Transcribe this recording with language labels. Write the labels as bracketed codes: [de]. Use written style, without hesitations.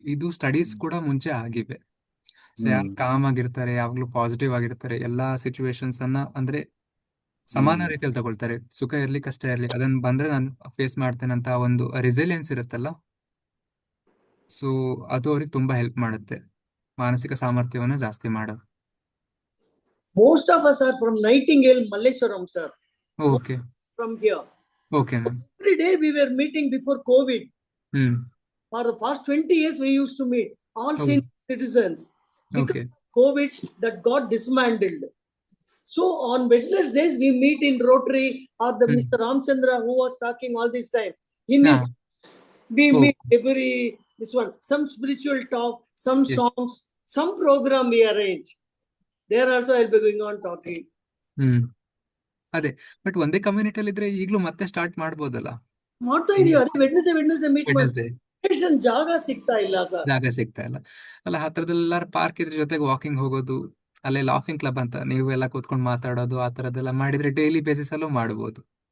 [kn] ಇದು ಸ್ಟಡೀಸ್ ಕೂಡ ಮುಂಚೆ ಆಗಿವೆ. ಸೊ ಯಾರು ಕಾಮ್ ಆಗಿರ್ತಾರೆ, ಯಾವಾಗ್ಲೂ ಪಾಸಿಟಿವ್ ಆಗಿರ್ತಾರೆ, ಎಲ್ಲಾ ಸಿಚುವೇಶನ್ಸ್ ಅನ್ನ ಸಮಾನ ರೀತಿಯಲ್ಲಿ ತಗೊಳ್ತಾರೆ. ಸುಖ ಇರ್ಲಿ ಕಷ್ಟ ಇರ್ಲಿ, ಅದನ್ನ ಬಂದ್ರೆ ನಾನು ಫೇಸ್ ಮಾಡ್ತೇನೆ ಅಂತ ಒಂದು ರೆಸಿಲಿಯನ್ಸ್ ಇರುತ್ತಲ್ಲ, ಸೊ ಅದು ಅವ್ರಿಗೆ ತುಂಬಾ ಹೆಲ್ಪ್ ಮಾಡುತ್ತೆ, ಮಾನಸಿಕ ಸಾಮರ್ಥ್ಯವನ್ನು ಜಾಸ್ತಿ ಮಾಡೋದು. [en] Most of us are from Nightingale, Malleshwaram, sir. Okay. From here. Okay, ma'am. Every day we were meeting before COVID. For the past 20 years we used to meet. All seniors citizens. Because Okay. of COVID, that got dismantled. So on Wednesdays, we meet in Rotary or the Mr. Ramchandra who was talking all this time. In his, we meet every, this one, some spiritual talk, some songs, some program we arrange. There also I'll be going on talking. [kn] ಅದೇ but ಒಂದೇ ಕಮ್ಯುನಿಟಿಯಲ್ಲಿ ಇದ್ರೆ ಈಗಲೂ ಮತ್ತೆ start ಮಾಡ್ಬೋದಲ್ಲ. ಮಾಡ್ತಾ ಇದೀವಿ, ಅದೇ Wednesday meet [en] Wednesday [kn] ಜಾಗ ಸಿಗ್ತಾ ಇಲ್ಲ ಸರ್. ಜಾಗ ಸಿಗ್ತಾ ಇಲ್ಲ ಅಲ್ಲ, ಹತ್ರದಲ್ಲೆಲ್ಲಾರು ಪಾರ್ಕ್ ಇದ್ರ ಜೊತೆಗೆ ವಾಕಿಂಗ್ ಹೋಗೋದು, ಅಲ್ಲೇ ಲಾಫಿಂಗ್ ಕ್ಲಬ್ ಅಂತ ನೀವು ಎಲ್ಲ ಕೂತ್ಕೊಂಡು ಮಾತಾಡೋದು, ಆ ತರದೆಲ್ಲ ಮಾಡಿದ್ರೆ ಡೈಲಿ ಬೇಸಿಸ್ ಅಲ್ಲೂ ಮಾಡಬಹುದು.